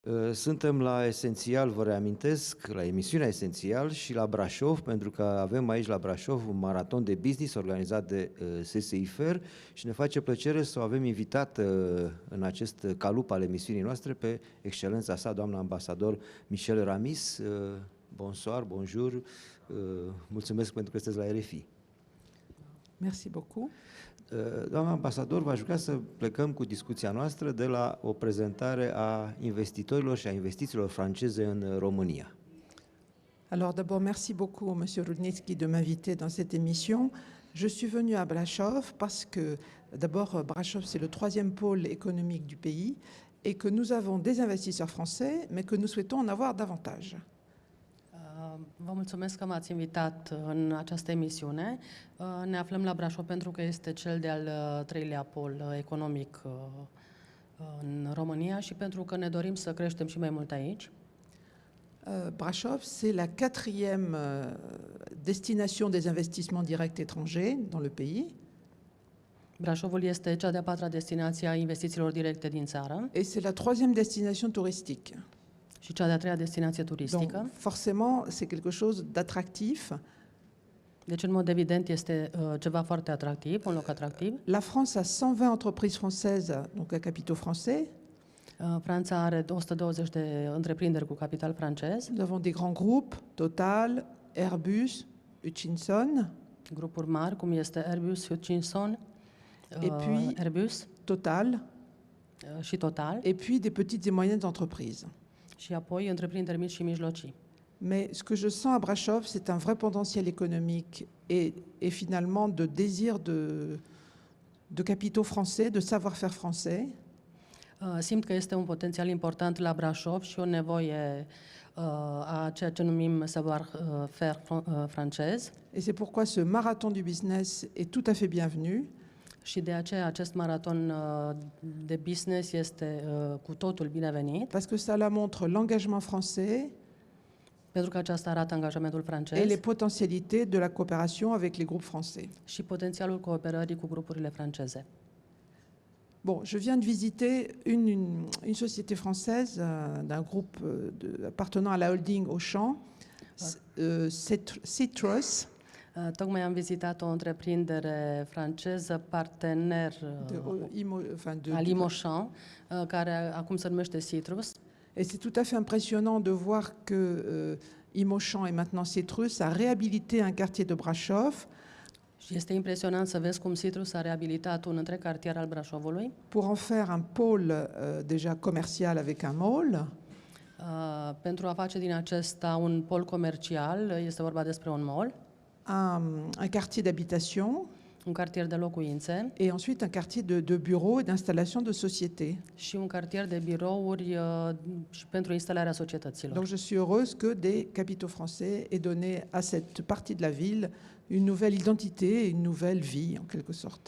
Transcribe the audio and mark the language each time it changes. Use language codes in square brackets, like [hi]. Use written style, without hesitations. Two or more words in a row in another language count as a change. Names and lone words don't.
[ro] Suntem la Esențial, vă reamintesc, la emisiunea Esențial și la Brașov, pentru că avem aici la Brașov un maraton de business organizat de SSIFER și ne face plăcere să o avem invitată în acest calup al emisiunii noastre pe excelența sa, doamna ambasador Michel Ramis. [fr] Bonsoir, bonjour, [ro] mulțumesc pentru că sunteți la RFI. [fr] Merci beaucoup. [ro] Doamna ambasador, v-aș vrea să plecăm cu discuția noastră de la o prezentare a investitorilor și a investițiilor franceze în România. [fr] Alors d'abord, merci beaucoup, Monsieur Rudnitsky, de m'inviter dans cette émission. Je suis venu à Brașov parce que, d'abord, Brașov, c'est le troisième pôle économique du pays et que nous avons des investisseurs français, mais que nous souhaitons en avoir davantage. [ro] Vă mulțumesc că m-ați invitat în această emisiune. Ne aflăm la Brașov pentru că este cel de-al treilea pol economic în România și pentru că ne dorim să creștem și mai mult aici. [fr] Brașov, c'est la quatrième destination des investissements directs étrangers dans le pays. [ro] Brașovul este cea de-a patra destinație a investițiilor directe din țară. [fr] Et c'est la troisième destination touristique. [ro] Și cea de-a treia destinație turistică. [fr] Donc, forcément, c'est quelque chose d'attractif. [ro] Deci, în mod evident, este ceva foarte atractiv, un loc atractiv. [fr] La France a 120 entreprises françaises, donc à capitaux français. [ro] Franța are 120 de întreprinderi cu capital francez. [fr] Nous avons des grands groupes, Total, Airbus, Hutchinson. [ro] Grupuri mari, cum este Airbus, Hutchinson, [fr] et puis Airbus, Total, [ro] și Total. [fr] et puis des petites et moyennes entreprises. [ro] Și apoi întreprinderi mici și mijlocii. [fr] Mais ce que je sens à Brașov, c'est un vrai potentiel économique et finalement de désir de capitaux français, de savoir-faire français. [ro] Simt că este un potențial important la Brașov și o nevoie a ceea ce numim savoir-faire francez. [fr] Et c'est pourquoi ce marathon du business est tout à fait bienvenu. [ro] Și de aceea acest maraton de business este cu totul binevenit. [fr] Parce que ça la montre l'engagement français. [ro] Pentru că aceasta arată angajamentul francez. [fr] Et les potentialités de la coopération avec les groupes français. [ro] Și potențialul cooperării cu grupurile franceze. [fr] Bon, je viens de visiter une société française d'un groupe appartenant à la holding Auchan, Citrus. [ro] Tocmai am vizitat o întreprindere franceză partener al Auchan, care acum se numește Citrus. [fr] Et c'est tout à fait impressionnant de voir que Auchan et maintenant Citrus a réhabilité un quartier de Brașov. [ro] Și este impresionant să vezi cum Citrus a reabilitat un întreg cartier al Brașovului. [fr] Pour en faire un pôle déjà commercial avec un mall. [ro] Pentru a face din acesta un pol comercial, este vorba despre un mall. [fr] Un quartier d'habitation. [ro] Un cartier de locuințe. [fr] Et ensuite un quartier de bureaux et d'installation de sociétés. [ro] Și un cartier de birouri și pentru instalarea societăților. [fr] Donc je suis heureuse que des capitaux français aient donné à cette partie de la ville une nouvelle identité, une nouvelle vie en quelque sorte.